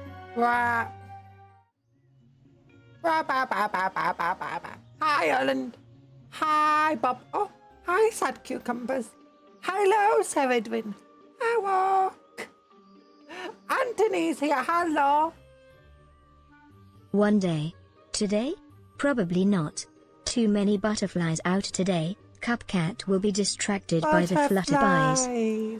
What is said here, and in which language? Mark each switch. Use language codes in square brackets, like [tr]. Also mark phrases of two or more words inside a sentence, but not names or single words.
[en] Rah. Rah, bah, bah, bah, bah, bah, bah, bah. Hi, Ellen. Hi, Bob. Oh, hi, sad cucumbers. Hello, Sir Edwin. Hello. Anthony's here. Hello. One day. Today? Probably not. Too many butterflies out today. Cupcat will be distracted by the flutterbies.